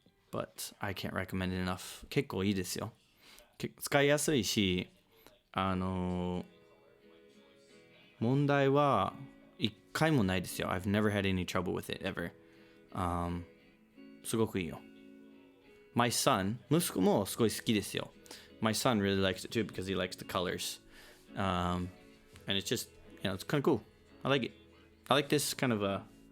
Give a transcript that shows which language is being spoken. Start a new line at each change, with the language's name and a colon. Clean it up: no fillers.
English: But I can't recommend it enough.
Japanese: 結構いいですよ。使いやすいし、問題は一回もないですよ。
English: I've never had any trouble with it ever.
Japanese: すごくいいよ。
English: My son,
Japanese: 息子もすごい好きですよ。
English: My son really likes it too because he likes the colors. And it's just, it's kind of cool. I like it. I like this kind of a...